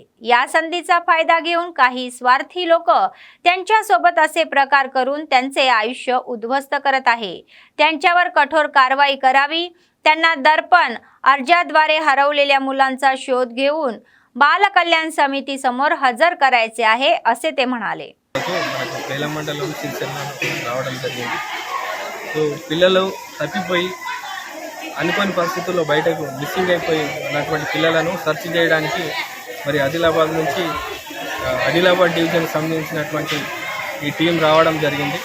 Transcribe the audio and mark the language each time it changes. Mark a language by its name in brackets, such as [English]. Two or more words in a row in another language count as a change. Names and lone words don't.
[Marathi] या संधीचा फायदा घेऊन काही स्वार्थी लोक त्यांच्या सोबत असे प्रकार करून त्यांचे आयुष्य उद्ध्वस्त करत आहे। त्यांच्यावर कठोर कारवाई करावी। त्यांना दर्पण अर्जाद्वारे हरवलेल्या मुलांचा शोध घेऊन बाल कल्याण समिती समोर हजर करायचे आहे असे ते म्हणाले। [Telugu] మండలం రావడం జరిగింది। సో పిల్లలు తప్పిపోయి అనుకోని పరిస్థితుల్లో బయటకు మిస్సింగ్ అయిపోయి ఉన్నటువంటి పిల్లలను సెర్చ్ చేయడానికి మరి ఆదిలాబాద్ నుంచి ఆదిలాబాద్ డివిజన్కి సంబంధించినటువంటి ఈ టీం రావడం జరిగింది।